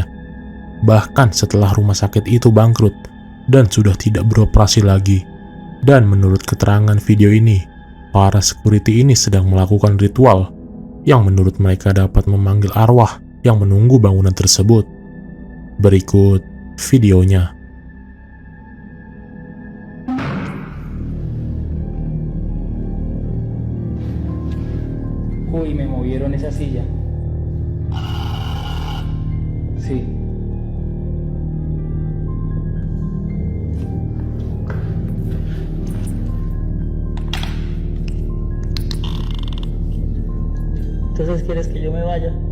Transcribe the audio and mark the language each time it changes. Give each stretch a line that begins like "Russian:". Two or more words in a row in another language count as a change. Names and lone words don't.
Indonesian: Bahkan setelah rumah sakit itu bangkrut dan sudah tidak beroperasi lagi. Dan menurut keterangan video ini, para security ini sedang melakukan ritual yang menurut mereka dapat memanggil arwah yang menunggu bangunan tersebut. Berikut videonya.
Spanish: Uy, me movieron esa silla. Sí. Entonces, ¿quieres que yo me vaya?